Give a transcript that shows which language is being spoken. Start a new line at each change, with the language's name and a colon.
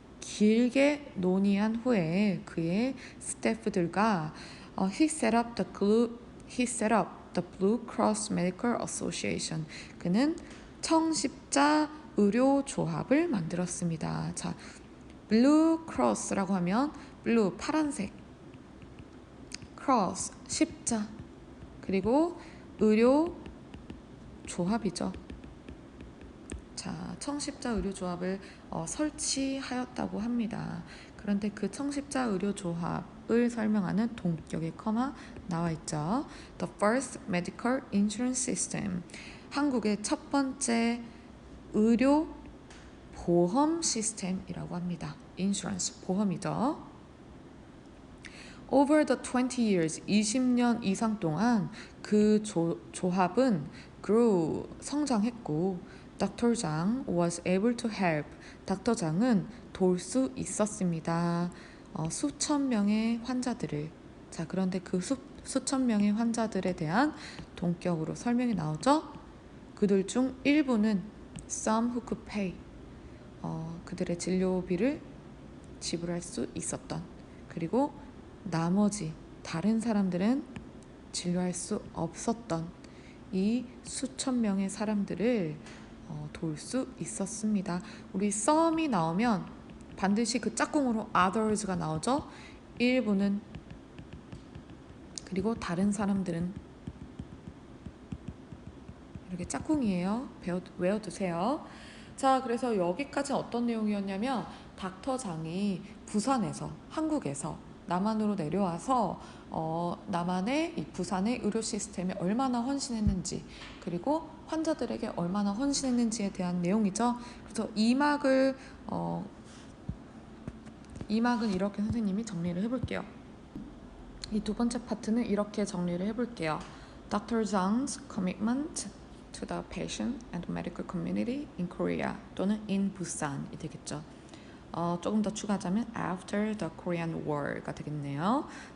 Korean: 길게 논의한 후에 그의 스태프들과
English: he set up the Blue Cross Medical Association.
Korean: 그는 청십자 의료 조합을 만들었습니다. 자, Blue Cross라고 하면 blue 파란색, cross 십자, 그리고 의료 조합이죠. 자, 청십자 의료조합을 설치하였다고 합니다. 그런데 그 청십자 의료조합을 설명하는 동격의 커마 나와 있죠.
English: The first medical insurance system.
Korean: 한국의 첫 번째 의료 보험 시스템이라고 합니다. insurance, 보험이죠.
English: Over the 20 years,
Korean: 20년 이상 동안 그 조합은 grew, 성장했고 Dr.
English: 장 was able to help.
Korean: 닥터 장은 도울 수 있었습니다. 수천 명의 환자들을. 자, 그런데 그 수천 명의 환자들에 대한 동격으로 설명이 나오죠. 그들 중 일부는
English: some who could pay.
Korean: 그들의 진료비를 지불할 수 있었던. 그리고 나머지 다른 사람들은 진료할 수 없었던 이 수천 명의 사람들을 도울 수 있었습니다. 우리 some이 나오면 반드시 그 짝꿍으로 others가 나오죠. 일부는, 그리고 다른 사람들은. 이렇게 짝꿍이에요. 외워두세요. 자, 그래서 여기까지 어떤 내용이었냐면 닥터 장이 부산에서, 한국에서 남한으로 내려와서 남한의 이 부산의 의료 시스템에 얼마나 헌신했는지, 그리고 환자들에게 얼마나 헌신했는지에 대한 내용이죠. 그래서 2막은 이렇게 선생님이 정리를 해볼게요. 이 두 번째 파트는 이렇게 정리를 해볼게요.
English: Dr. Zhang's commitment to the patient and medical community in Korea
Korean: 또는
English: in Busan
Korean: 이 되겠죠. 조금 더 추가하자면
English: after the Korean War
Korean: 가 되겠네요.